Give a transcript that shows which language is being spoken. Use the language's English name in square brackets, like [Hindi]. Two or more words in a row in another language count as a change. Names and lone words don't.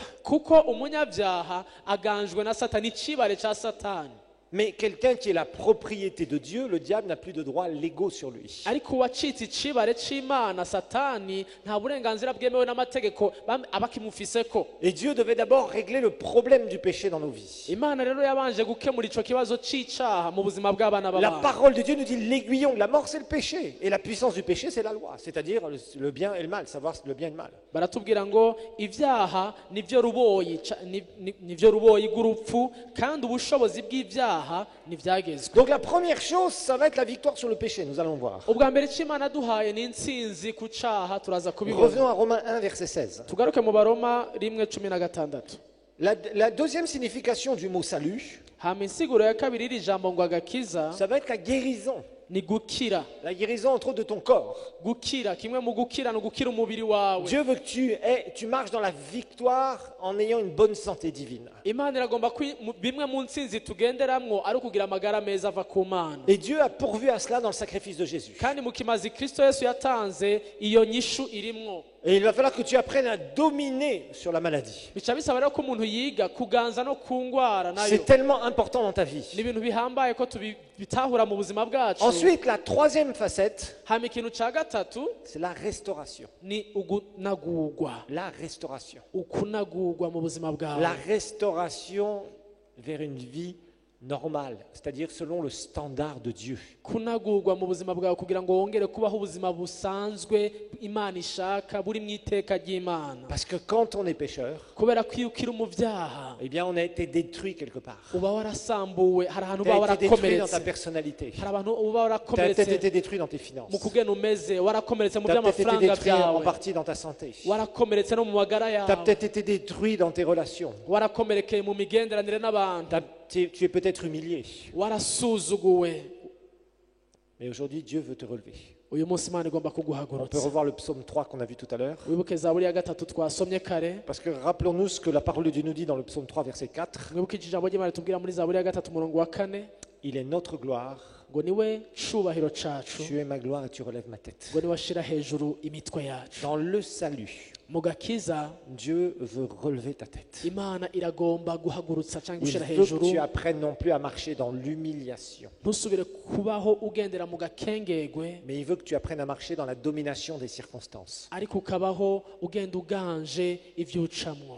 [Rundi] Kuko umunyabyaha aganjwe na Satani, icibare ca Satani. [French] Mais quelqu'un qui est la propriété de Dieu, le diable n'a plus de droits légaux sur lui. [Rundi] Ariko uwacitse icibare c'Imana, Satani nta burenganzira bwemewe n'amategeko abakimufiseko. [French] Et Dieu devait d'abord régler le problème du péché dans nos vies. [Rundi] Imana rero yabanje gukemura ico kibazo c'icaha mu buzima bw'abana [French] La [Rundi] b'abantu. [French] parole de Dieu nous dit l'aiguillon de la mort, c'est le péché. Et la puissance du péché, c'est la loi. C'est-à-dire le bien et le mal, savoir le bien et le mal. [Rundi] Baratubwira ngo ivyaha nivyo ruboyi nivyo ruboyi gurupfu, kandi ubushobozi bw'ivyaha nivyagezwe. [French] Donc la première chose, ça va être la victoire sur le péché, nous allons voir. [Rundi] Ubwa mbere c'Imana duhaye ni intsinzi ku caha, turaza kubibona. [French] Revenons à Romains 1, verset 16. [Rundi] Tugaruke mu Baroma 1:16. [French] La deuxième signification du mot salut, [Rundi] Hama insiguro ya kabiri iri jambo ngo agakiza [French] ça va être la guérison. [Rundi] ni gukira. [French] La guérison entre autres de ton corps. [Rundi] Gukira, kimwe mu gukira no gukira umubiri wawe. [French] Dieu veut que tu marches dans la victoire en ayant une bonne santé divine. [Rundi] Imana iragomba bimwe mu ntsinzi tugenderamwo ari ukugira amagara meza ava ku Mana. [French] Et Dieu a pourvu à cela dans le sacrifice de Jésus. [Rundi] Kandi mu kimazi Kristo Yesu yatanze iyo nyishu irimwo. [French] Et il va falloir que tu apprennes à dominer sur la maladie. [Rundi] Bica bisaba rero ko umuntu yiga kuganza no ku ngwara nayo. [French] C'est tellement important dans ta vie. [Rundi] Ni ibintu bihambaye ko tubitahura mu buzima bwacu. [French] Ensuite, la troisième facette, [Rundi] Hama ikintu ca gatatu [French] c'est la restauration. [Rundi] ni ugunagurwa. [French] La restauration. [Rundi] Ukunagurwa mu buzima bwawe. [French] La restauration vers une vie normale, c'est-à-dire selon le standard de Dieu. [Rundi] Kunagurwa mu buzima bwawe kugira ngo wongere kubaho ubuzima busanzwe Imana ishaka buri mu iteka ry'Imana. [French] Parce que quand on est pécheur, [Rundi] Kubera ko iyo ukiri mu byaha [French] eh bien on a été détruit quelque part. [Rundi] uba warasambuwe, hari ahantu [French] Tu [Rundi] uba [French] as été détruit dans ta [Rundi] warakomeretse, [French] personnalité. [Rundi] hari abantu uba [French] Tu as peut-être [Rundi] warakomeretse [French] été détruit dans tes finances. [Rundi] mu kugena umeze, warakomeretse mu [French] Tu as peut-être été [Rundi] by'amafaranga [French] détruit en [Rundi] byawe, [French] partie dans ta santé. Tu [Rundi] warakomeretse no mu magara [French] as [Rundi] yawe, [French] peut-être été détruit dans tes relations. [Rundi] warakomerekeye mu migenderanire n'abantu, [French] Tu es peut-être humilié. [Rundi] warasuzuguwe. [French] Mais aujourd'hui, Dieu veut te relever. [Rundi] Uyu munsi Imana igomba [French] On peut [Rundi] kuguhagurutsa. [French] revoir le psaume 3 qu'on a vu tout à l'heure. [Rundi] Wibuke Zaburi ya gatatu twasomye kare. [French] Parce que rappelons-nous ce que la parole de Dieu nous dit dans le psaume 3, verset 4. [Rundi] Mwibuke ijambo ry'Imana tubwira muri Zaburi ya gatatu umurongo wa 4 [French] Il est notre gloire. [Rundi] ngo niwe cubahiro cacu, [French] Tu es ma gloire et tu relèves ma tête. [Rundi] ngo niwe ashira hejuru imitwe yacu. [French] Dans le salut, [Rundi] Mu gakiza [French] Dieu veut relever ta tête. [Rundi] Imana iragomba guhagurutsa cyangwa [French] Il [Rundi] gushira [French] veut que [Rundi] hejuru. [French] tu apprennes non plus à marcher dans l'humiliation, [Rundi] Ntusubire kubaho ugendera mu gakengegwe, [French] mais il veut que tu apprennes à marcher dans la domination des circonstances. [Rundi] ariko ukabaho ugenda uganje ivyo ucamwo.